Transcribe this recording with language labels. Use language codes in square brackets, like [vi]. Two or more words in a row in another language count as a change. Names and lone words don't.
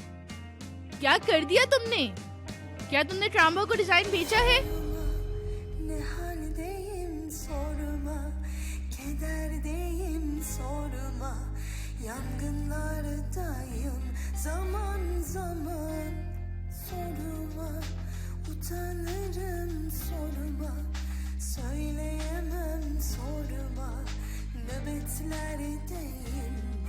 [hi] क्या कर दिया तुमने? क्या तुमने ट्राम्बो को डिजाइन बेचा है? [tr] Yangınlardayım zaman zaman, sorma utanırım, sorma söyleyemem, sorma nöbetlerdeyim